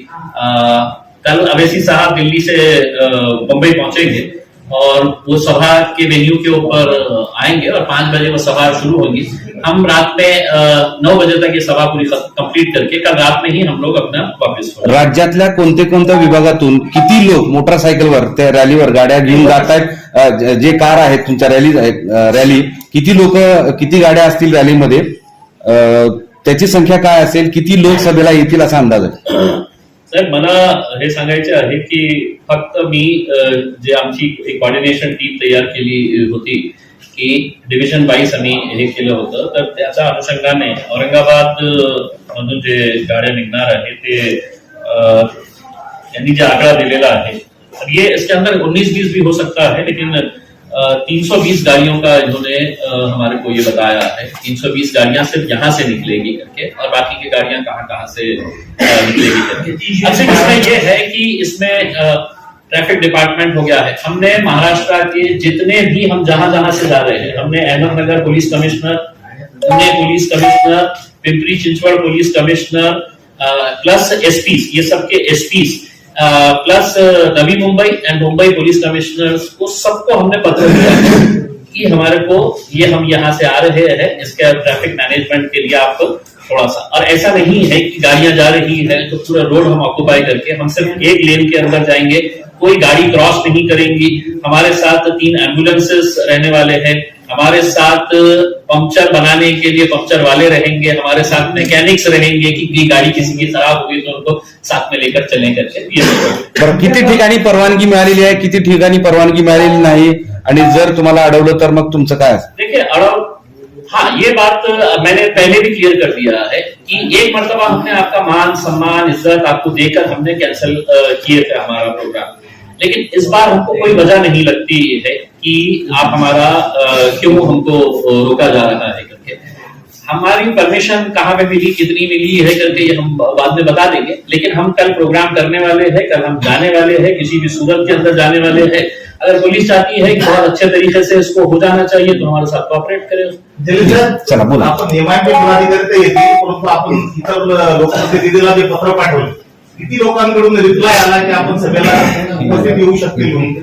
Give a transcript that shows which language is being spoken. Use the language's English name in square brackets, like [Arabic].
[Hindi] कल अवैसी साहब दिल्ली से मुंबई पहुंचेंगे और वो सभा के वेन्यू के ऊपर आएंगे और 5 बजे वो सभा शुरू होगी। हम रात में 9 बजे तक ये सभा पूरी कंप्लीट करके कल रात में ही हम लोग अपना वापस होंगे। [Marathi] राज्यातल्या कोणत्या विभागातून किती लोक मोटरसायकलवर त्या रॅलीवर गाड्या घेऊन जात आहेत, जे कार आहेत तुमच्या रॅली किती लोक किती गाड्या असतील रॅलीमध्ये, त्याची संख्या काय असेल, किती लोक सभेला येतील असा अंदाज आहे? साहेब मला हे सांगायचे आहे की फक्त मी जे आमची एक कॉर्डिनेशन टीम तयार केली होती की डिव्हिजन वाईज आम्ही हे केलं होतं, तर त्याच्या अनुषंगाने औरंगाबाद मधून जे गाड्या निघणार आहे ते यांनी जे आंकड़ा दिलेला है, [Hindi] ये इसके अंदर 19-20 भी हो सकता है, लेकिन 320 गाड़ियों का इन्होंने हमारे को ये बताया है। 320 गाड़ियां सिर्फ यहाँ से निकलेगी करके और बाकी की गाड़ियां कहाँ से निकलेगी करके। अच्छा इसमें ये है कि इसमें ट्रैफिक डिपार्टमेंट हो गया है, हमने महाराष्ट्र के जितने भी हम जहां से जा रहे हैं, हमने Ahmednagar police commissioner, Pune police commissioner, Pimpri Chinchwad police commissioner plus SPs, ये सबके SPs plus Navi Mumbai and Mumbai police commissioners को सबको हमने पत्र दिया कि हमारे को ये हम यहाँ से आ रहे हैं, इसके ट्रैफिक मैनेजमेंट के लिए आप थोड़ा सा, और ऐसा नहीं है कि गाड़ियां जा रही है तो पूरा रोड हम ऑक्युपाई करके हम सिर्फ एक लेन के अंदर जाएंगे, कोई गाड़ी क्रॉस नहीं करेंगी। हमारे साथ 3 एम्बुलेंसेस रहने वाले हैं, हमारे साथ पंक्चर बनाने के लिए पंक्चर वाले रहेंगे, हमारे साथ मैकेनिक्स रहेंगे कि गाड़ी किसी की खराब होगी तो उनको साथ में लेकर चलें करके। [Marathi] बरं, किती ठिकाणी परवानगी मिळालेली आहे, किती ठिकाणी परवानगी मिळालेली नाही, आणि जर तुम्हाला अडवलं तर मग तुमचं काय असेल? [Hindi] देखिए हाँ, ये बात मैंने पहले भी क्लियर कर दिया है कि एक मर्तबा हमने आपका मान सम्मान इज्जत आपको देकर हमने कैंसिल किए थे हमारा प्रोग्राम, लेकिन इस बार हमको कोई वजह नहीं लगती है कि आप हमारा क्यों हमको रोका जा रहा है करके। हमारी परमिशन कहाँ पे मिली, कितनी मिली है करके ये हम बाद में बता देंगे, लेकिन हम कल प्रोग्राम करने वाले हैं, कल हम जाने वाले हैं, किसी भी सूरत के अंदर जाने वाले हैं। अगर पुलिस चाहती है कि बहुत अच्छे तरीके से इसको हो जाना चाहिए तो हमारे साथ कोऑपरेट करें। [Marathi] चला बोला। आपण नियमांकित पदाधिकारी येतील, परंतु आपण इतर लोकप्रतिनिधीला जे पत्र पाठवले, किती लोकांकडून रिप्लाय आला की आपण सभेला उपस्थित येऊ शकतील म्हणून?